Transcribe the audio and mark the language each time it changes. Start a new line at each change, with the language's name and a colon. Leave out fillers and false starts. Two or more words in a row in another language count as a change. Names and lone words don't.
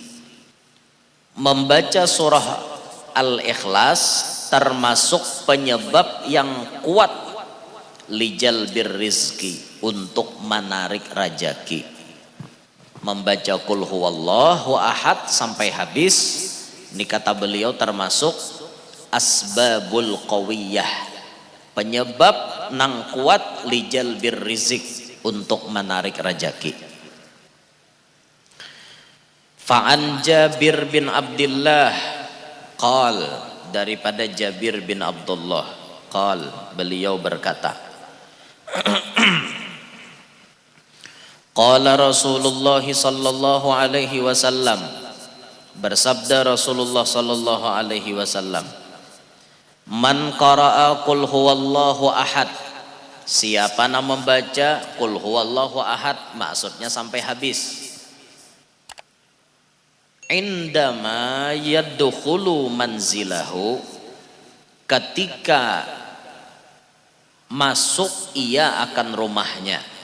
Banjar: Membaca surah Al-Ikhlas termasuk penyebab yang kuat
Arabic: لجلب الرزق,
Banjar: untuk menarik rajaki. Membaca
Arabic: قل هو الله أحد
Banjar: sampai habis ini kata beliau termasuk
Arabic: أسباب القوية,
Banjar: penyebab nang kuat
Arabic: لجلب الرزق,
Banjar: untuk menarik rezeki.
Arabic: فعن جابر بن عبد الله قال,
Banjar: daripada Jabir bin Abdullah
Arabic: قال,
Banjar: beliau berkata
Arabic: قال رسول الله صلى الله عليه وسلم, bersabda رسول الله صلى الله عليه وسلم من قرأ قل هو الله أحد,
Banjar: siapa yang membaca
Arabic: قل هو الله أحد,
Banjar: maksudnya sampai habis,
Arabic: عندما يدخل منزله,
Banjar: ketika masuk ia akan rumahnya.